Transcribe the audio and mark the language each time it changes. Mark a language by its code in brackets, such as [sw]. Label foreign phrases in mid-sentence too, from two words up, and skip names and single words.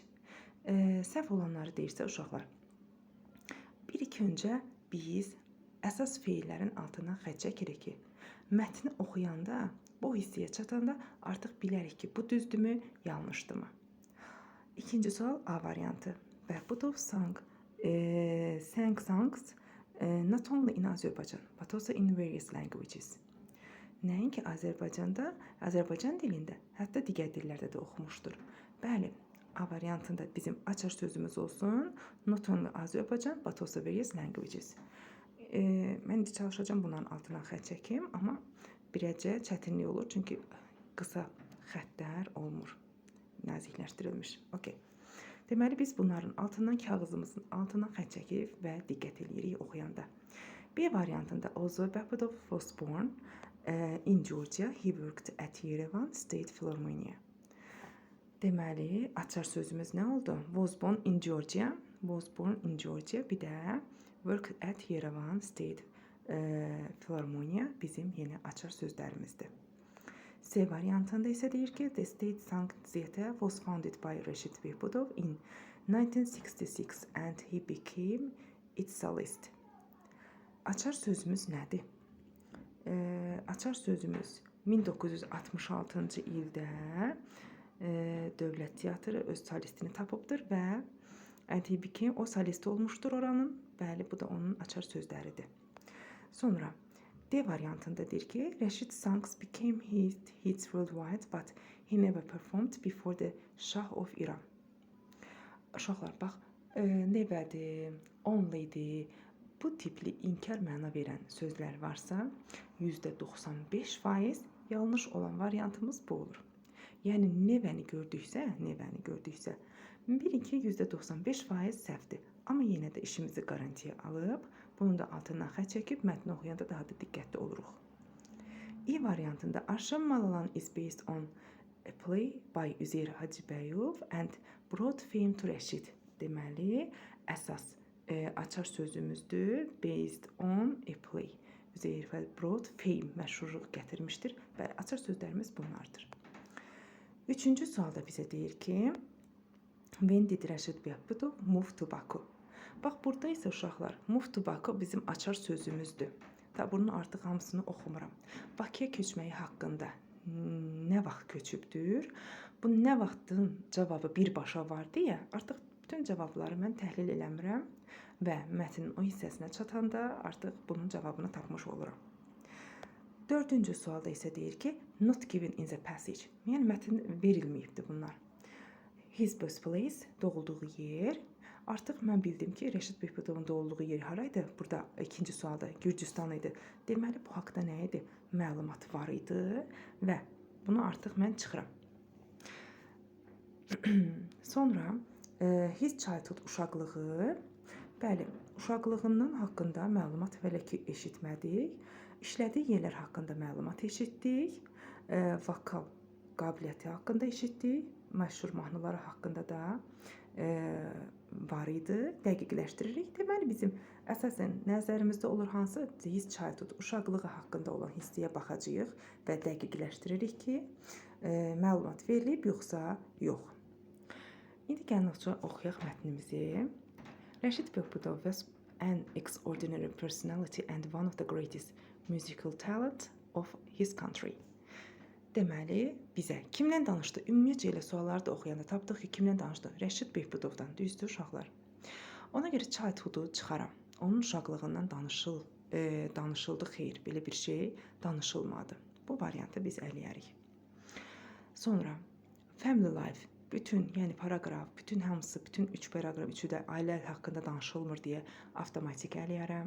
[az] Səhv olanları deyirsə, uşaqlar, bir-iki öncə biz əsas feillərin altına xətt çəkirik ki, mətni oxuyanda, bu hissəyə çatanda artıq bilərik ki, bu düzdürmü, yanlışdırmı? İkinci sual A variantı. [en] Behbudov sang songs not only in Azerbaijan, but also in various languages. [az] Nəinki Azərbaycanda, Azərbaycan dilində, hətta digər dillərdə də oxumuşdur. Bəli, A variantında bizim açar sözümüz olsun. [en] Not only Azerbaijan, but also various languages. [az] Mən indi çalışacağım bunların altından xətt çəkim, amma birəcə çətinlik olur, çünki qısa xəttlər olmur, nazikləşdirilmiş. Okay. Deməli, biz bunların altından kağızımızın altından xətt çəkib və diqqət edirik oxuyanda. B variantında [en] Ozor Behbudov was born in Georgia. He worked at Yerevan State Philharmonia. [az] Deməli, açar sözümüz nə oldu? [en] Was born in Georgia. Was born in Georgia. [az] Bir də [en] worked at Yerevan State Philharmonia [az] bizim yeni açar sözlərimizdir. C variantında isə deyir ki, [en] The State Song Theatre was founded by Rashid Behbudov in 1966 and he became its solist. [az] Açar sözümüz nədir? Açar sözümüz 1966-cı ildə Dövlət Teatrı öz solistini tapıbdır və [en] and he became, [az] o solist olmuşdur oranın. Bəli, bu da onun açar sözləridir. Sonra D variantında deyir ki, [en] Rashid songs became hits worldwide, but he never performed before the Shah of Iran. [az] Uşaqlar, bax, neverdir, onlydir, bu tipli inkar məna verən sözlər varsa, %95% yanlış olan variantımız bu olur. Yəni, nevəni gördüksə, bilin ki, %95% səhvdir. Amma yenə də işimizi qarantiyə alıb, bunun da altından xətt çəkib, mətni oxuyanda daha da diqqətli oluruq. İ variantında [en] Arşam Malalan is based on a play by Üzeyir Hacıbəyov and brought fame to Rashid. [az] Deməli, əsas açar sözümüzdür. [en] Based on a play. Üzeyir brought fame, [az] məşhurluq gətirmişdir. Bəli, açar sözlərimiz bunlardır. Üçüncü sualda bizə deyir ki, [en] When did Rashid Behbudov move to Baku? [az] Bax, burada isə uşaqlar, [en] move to Baku [az] bizim açar sözümüzdür. Bunun artıq hamısını oxumuram. Bakıya köçməyi haqqında nə vaxt köçübdür? Bu nə vaxtın cavabı birbaşa var deyə, artıq bütün cavabları mən təhlil eləmirəm və mətnin o hissəsinə çatanda artıq bunun cavabını tapmış oluram. Dördüncü sualda isə deyir ki, [en] not given in the passage. [az] Yəni, mətn verilməyibdir bunlar. [en] His birthplace, [az] doğulduğu yer. Artıq mən bildim ki, Rashid Behbudovun doğulduğu yer haraydı? Burada ikinci sualda Gürcüstan idi. Deməli, bu haqda nə idi? Məlumat var idi və bunu artıq mən çıxıram. [en] Sonra his childhood, [az] uşaqlığı. Bəli, uşaqlığından haqqında məlumat hələ ki eşitmədik. İşlədiyi yerlər haqqında məlumat eşitdik. Vokal qabiliyyəti haqqında eşitdik. Məşhur mahnıları haqqında da var idi. Dəqiqləşdiririk. Deməli, bizim əsasən nəzərimizdə olur hansı? [en] His childhood, [az] uşaqlığı haqqında olan hissəyə baxacağıq və dəqiqləşdiririk ki, məlumat verilib yoxsa yox. İndi gəlin oxuyaq mətnimizi. [en] Rəşid Behbudov was an extraordinary personality and one of the greatest musical talent of his country. [az] Deməli, bizə kimdən danışdı? Ümumiyyətcə elə sualları da oxuyanda tapdıq ki, kimdən danışdı? Rəşid Behbudovdan, düzdür uşaqlar. Ona görə childhoodu çıxaram. Onun uşaqlığından danışıldı, xeyr, belə bir şey danışılmadı. Bu variantı biz ələyərik. Sonra [en] family life, [az] bütün, yəni paraqraf, bütün hamısı, bütün 3 paraqraf, üçü də ailə haqqında danışılmır deyə avtomatik ələyərəm.